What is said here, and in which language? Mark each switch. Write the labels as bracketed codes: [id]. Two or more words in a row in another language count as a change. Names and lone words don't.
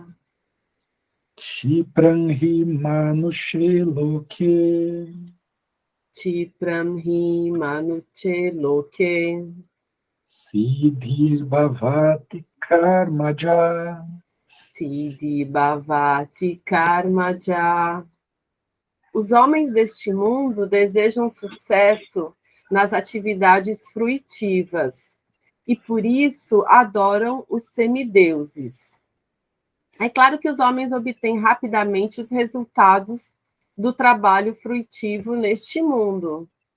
[sa] Kshipram hi manushe loke Chipram hi manuche loke Siddhir bhavati karmaja Siddhi bhavati karmaja. [pt] Os homens deste mundo desejam sucesso nas atividades fruitivas e por isso adoram os semideuses. É claro que os homens obtêm rapidamente os resultados do trabalho fruitivo neste mundo.